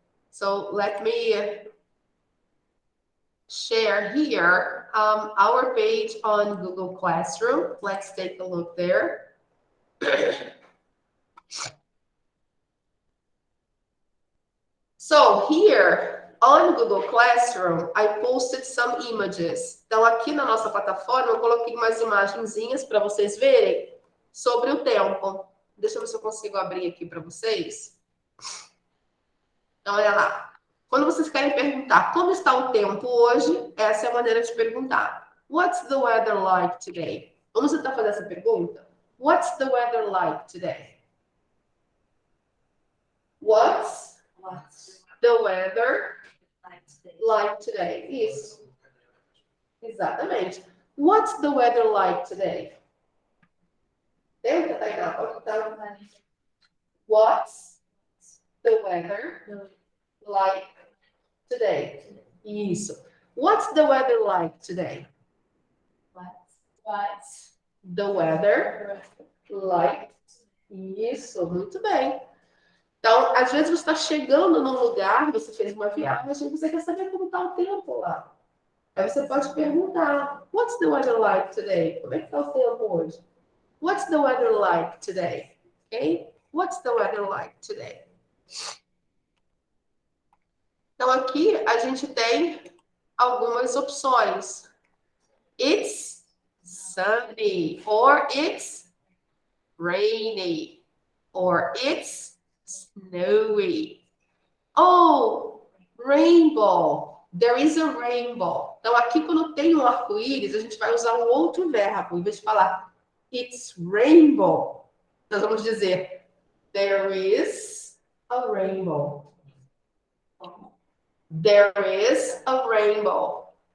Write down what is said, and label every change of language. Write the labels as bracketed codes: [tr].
[en] So let me share here our page on Google Classroom. Let's take a look there. So here on Google Classroom, I posted some images. [pt] Então aqui na nossa plataforma eu coloquei umas imagenzinhas para vocês verem sobre o tempo. Deixa eu ver se eu consigo abrir aqui para vocês. Então olha lá. Quando vocês querem perguntar como está o tempo hoje, essa é a maneira de perguntar. [en] What's the weather like today? [pt] Vamos tentar fazer essa pergunta? [en] What's the weather like today? What's the weather like today? [pt] Isso. Exatamente. [en] What's the weather like today? [pt] Tenta, Tainá, pode tentar. [en] What's the weather like today? [pt] Isso. [en] What's the weather like today? What's the weather like? [pt] Isso, muito bem. Então, às vezes você está chegando num lugar, você fez uma viagem, você quer saber como está o tempo lá. Aí você pode perguntar, [en] what's the weather like today? [pt] Como é que está o tempo hoje? [en] What's the weather like today? Okay? What's the weather like today? [pt] Então, aqui a gente tem algumas opções. [en] It's sunny, or it's rainy, or it's snowy. Oh, rainbow. There is a rainbow. [pt] Então, aqui quando tem um arco-íris, a gente vai usar um outro verbo. Em vez de falar [en] it's rainbow, [pt] nós vamos dizer [en] there is a rainbow. There is a rainbow.